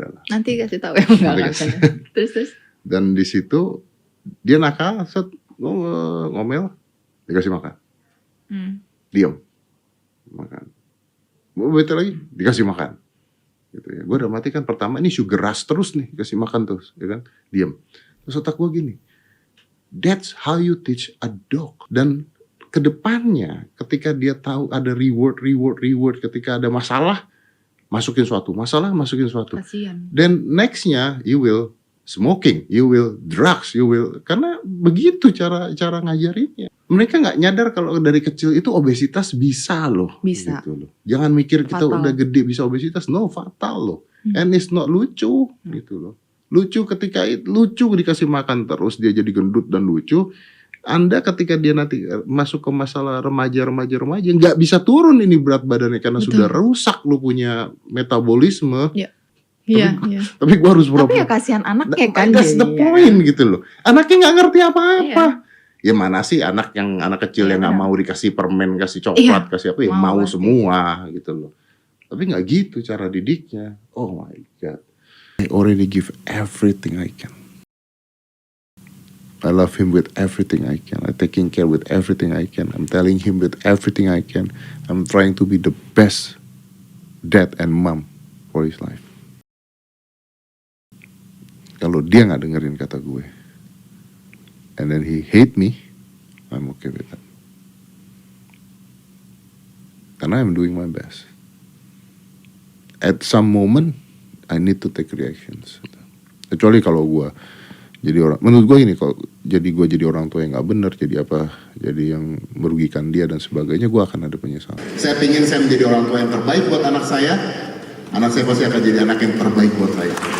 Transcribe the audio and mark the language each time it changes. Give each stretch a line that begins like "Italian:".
Indonesian: Nanti kasih tahu ya. Terus. Dan di situ dia nakal, ngomel, dikasih makan. Diam, makan. Betul lagi, dikasih makan. Gitu ya. Gue udah mati kan pertama ini sugar rush terus nih, kasih makan terus, ya kan? Diam. Terus otak gue gini,
English: that's how you teach a dog.
Indonesian: Dan kedepannya, ketika dia tahu ada reward, ketika ada masalah, masukin suatu. Kasian.
English: Then nextnya, you will smoking, you will drugs,
Indonesian: karena begitu cara ngajarinnya. Mereka nggak nyadar kalau dari kecil itu obesitas bisa loh. Bisa. Gitu loh. Jangan mikir kita Fatal. udah gede bisa obesitas, no, fatal loh.
English: And it's not
Indonesian: lucu, gitu loh. Lucu ketika lucu dikasih makan terus dia jadi gendut dan lucu. Anda ketika dia nanti masuk ke masalah remaja nggak bisa turun ini berat badannya karena sudah rusak lo punya metabolisme. Iya. Tapi gue harus Tapi ya kasihan anaknya kan.
English: That's the point
Indonesian: gitu loh. Anaknya nggak ngerti apa-apa. Iya. Ya mana sih anak kecil yang nggak mau dikasih permen, kasih coklat, kasih apa ya mau semua gitu loh. Tapi nggak gitu cara didiknya.
English: Oh my God. I already give everything I can. I love him with everything I can. I'm taking care with everything I can. I'm telling him with everything I can. I'm trying to be the best dad and mom for his life.
Indonesian: Kalau dia nggak dengerin kata gue,
English: and then he hate me, I'm okay with that.
Indonesian: Karena
English: I'm doing my best. At some moment, I need to take reactions.
Indonesian: Kecuali kalau gue jadi orang, menurut gue ini kalau jadi orang tua yang nggak benar, jadi apa, jadi yang merugikan dia dan sebagainya, gue akan ada penyesalan. Saya ingin saya menjadi orang tua yang terbaik buat anak saya pasti akan jadi anak yang terbaik buat saya.